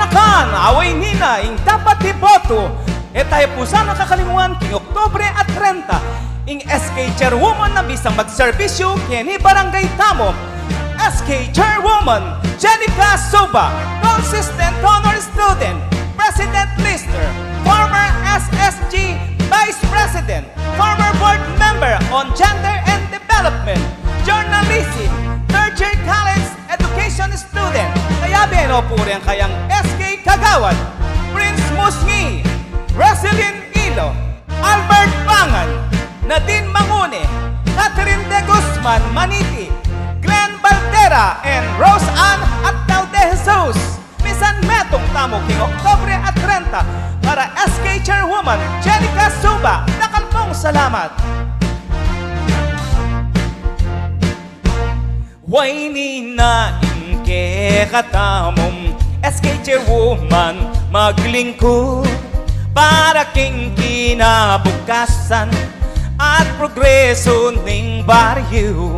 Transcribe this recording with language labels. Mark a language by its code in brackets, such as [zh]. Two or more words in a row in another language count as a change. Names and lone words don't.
[pam] man, away nina, ing dapat iboto. E tayo po sana kakalimuan, king Oktobre at 30. Ing SK Chairwoman na bisang magserbisyo, kini Barangay Tamo. [en] SK Chairwoman, Jenica Soba, consistent honor student, President Lister, former SSG Vice President, former board member on Gender and Development, journalism, third year college education student, [pam] kaya binopuri ang kayang SK Kagawad, Prince Musngi, Roselyn Ilo, Albert Bangan, Nadine Mangune, Catherine De Guzman Maniti, Glenn Valtera, and Rose Ann Atnao de Jesus. Misan metong tamo king Oktobre at 30 para SK Chairwoman Jenica Suba. Nakalpong salamat. Way nina inke katamong SK Chairwoman maglingkod para king kinabukasan at progreso ning baryo.